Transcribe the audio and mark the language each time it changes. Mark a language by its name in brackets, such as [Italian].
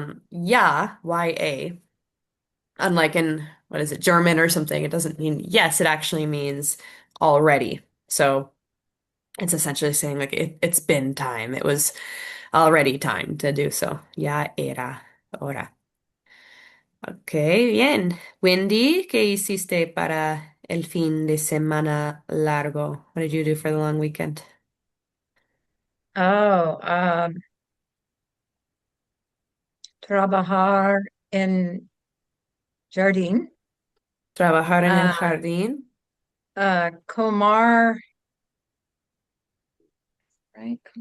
[English] Ya, Y-A, unlike in, what is it, German or something, it doesn't mean yes, it actually means already. So it's essentially saying like it's been time. It was already time to do so. [Spanish] Ya era hora. Ok, bien. Wendy, ¿qué hiciste para el fin de semana largo? [English] What did you do for the long weekend? [Spanish] Oh, trabajar en jardín, Trabajar en el uh, jardín. comer, right?